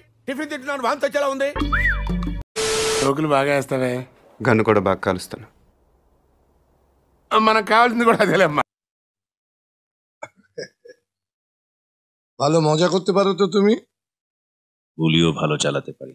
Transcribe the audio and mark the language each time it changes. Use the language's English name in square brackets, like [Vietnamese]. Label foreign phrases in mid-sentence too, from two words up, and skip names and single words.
[Telugu] టిఫిన్ తింటున్నాను, వాంతి వచ్చేలా ఉంది. జోకులు బాగా వేస్తావే. గన్ను కూడా బాగా కాలుస్తాను. మనకు కావాల్సింది కూడా అదేలేమ్మా. [Bangla] ভালো মজা করতে পারো তো তুমি? গুলিও ভালো চালাতে পারি।